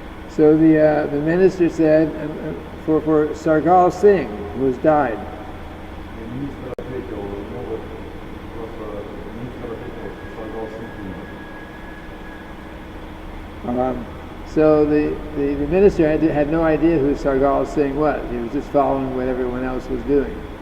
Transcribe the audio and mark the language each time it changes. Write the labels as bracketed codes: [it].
[en] So the minister said, for Sargal Singh, who has died. [ru] И министр ответил, ну вот, просто министр ответил, что Саргал Синг. [en] So the minister had no idea who Sargal Singh was. He was just following what everyone else was doing.